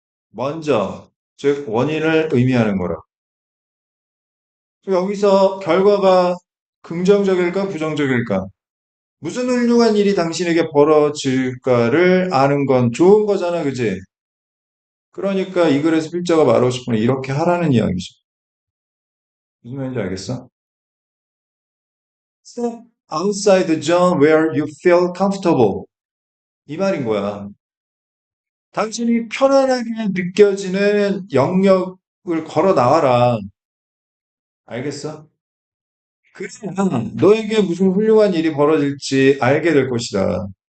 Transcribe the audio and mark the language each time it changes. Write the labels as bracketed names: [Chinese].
[Korean] 먼저, 즉 원인을 의미하는 거라. 여기서 결과가 긍정적일까 부정적일까? 무슨 훌륭한 일이 당신에게 벌어질까를 아는 건 좋은 거잖아, 그지? 그러니까 이 글에서 필자가 말하고 싶은 건 이렇게 하라는 이야기죠. 무슨 말인지 알겠어? [English] Step outside the zone where you feel comfortable. [Korean] 이 말인 거야. 당신이 편안하게 느껴지는 영역을 걸어 나와라. 알겠어? 그래야 너에게 무슨 훌륭한 일이 벌어질지 알게 될 것이다.